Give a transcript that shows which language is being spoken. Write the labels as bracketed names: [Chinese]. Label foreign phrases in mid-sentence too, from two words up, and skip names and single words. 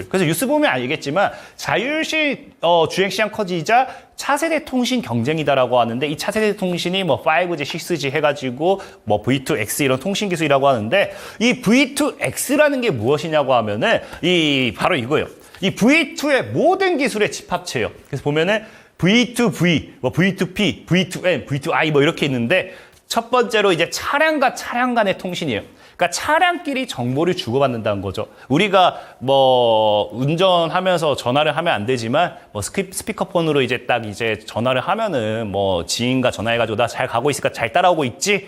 [Korean] 그래서 뉴스 보면 알겠지만 자율식 주행 시장 커지자 차세대 통신 경쟁이다라고 하는데 이 차세대 통신이 뭐 5G, 6G 해가지고 뭐 V2X 이런 통신 기술이라고 하는데 이 V2X라는 게 무엇이냐고 하면은 이 바로 이거예요. 이 V2의 모든 기술의 집합체예요. 그래서 보면은 V2V, 뭐 V2P, V2N, V2I 뭐 이렇게 있는데 첫 번째로 이제 차량과 차량 간의 통신이에요. 그러니까 차량끼리 정보를 주고받는다는 거죠. 우리가 뭐 운전하면서 전화를 하면 안 되지만 뭐 스피커폰으로 이제 딱 이제 전화를 하면은 뭐 지인과 전화해가지고 나 잘 가고 있으니까 잘 따라오고 있지?